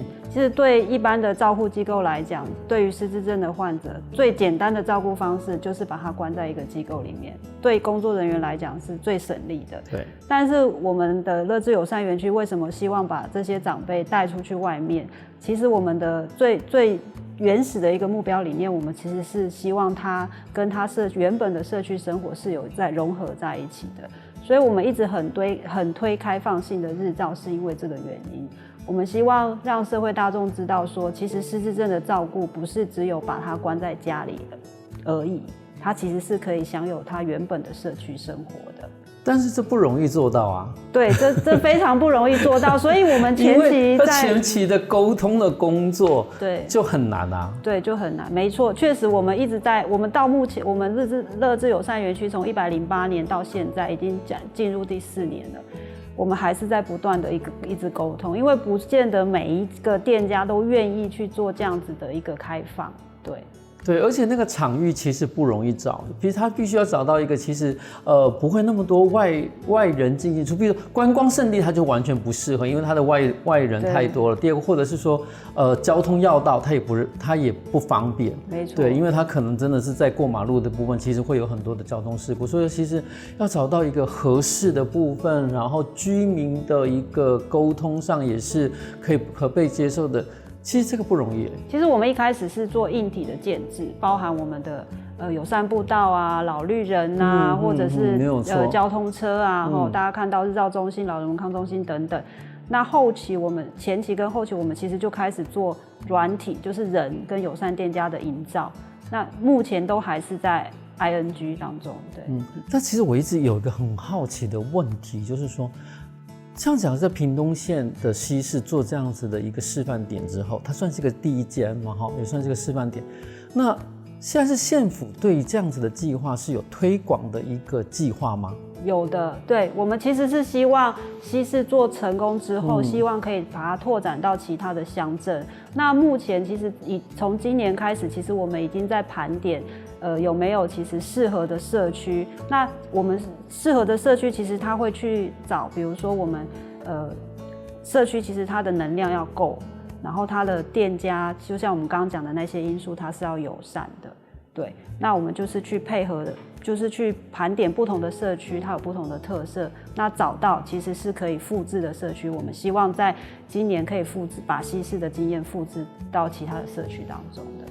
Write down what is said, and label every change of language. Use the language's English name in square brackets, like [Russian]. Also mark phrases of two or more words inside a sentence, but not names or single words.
[Chinese] 其實對一般的照護機構來講，對於失智症的患者，最簡單的照顧方式就是把他關在一個機構裡面，對工作人員來講是最省力的。對。但是我們的樂智友善園區為什麼希望把這些長輩帶出去外面？其實我們的最原始的一個目標理念，我們其實是希望他跟他原本的社區生活是有在融合在一起的。所以我們一直很推開放性的日照，是因為這個原因。我們希望讓社會大眾知道說，其實失智症的照顧不是只有把他關在家裡而已，他其實是可以享有他原本的社區生活的。但是這不容易做到啊。對，這非常不容易做到，所以我們前期對，就很難，沒錯，確實我們一直在，我們到目前，我們樂智友善園區從108年到現在已經進入第4年了。我們還是在不斷的一直溝通，因為不見得每一個店家都願意去做這樣子的一個開放，對。對，而且那個場域其實不容易找，其實他必須要找到一個其實不會那麼多外人進進出，比如觀光勝地它就完全不適合，因為它的外人太多了。第二個，或者是說交通要道它也不方便，沒錯。對，因為它可能真的是在過馬路的部分，其實會有很多的交通事故，所以其實要找到一個合適的部分，然後居民的一個溝通上也是可被接受的。其實這個不容易。其實我們一開始是做硬體的建制，包含我們的友善步道啊、老綠人啊，或者是交通車啊，大家看到日照中心、老人文康中心等等。那後期我們前期跟後期我們其實就開始做軟體，就是人跟友善店家的營造。那目前都還是在 ING 當中。對。但其實我一直有一個很好奇的問題，就是說，像講在屏東縣的西市做這樣子的一個示範點之後，它算是一個第一間嘛，也算是一個示範點。那現在是縣府對於這樣子的計劃是有推廣的一個計劃嗎？有的，對，我們其實是希望西市做成功之後，希望可以把它拓展到其他的鄉鎮。那目前其實從今年開始，其實我們已經在盤點，有沒有其實適合的社區？那我們適合的社區，其實他會去找，比如說我們社區其實它的能量要夠，然後它的店家，就像我們剛剛講的那些因素，它是要友善的。對，那我們就是去配合的，就是去盤點不同的社區，它有不同的特色，那找到其實是可以複製的社區，我們希望在今年可以複製，把西市的經驗複製到其他的社區當中的。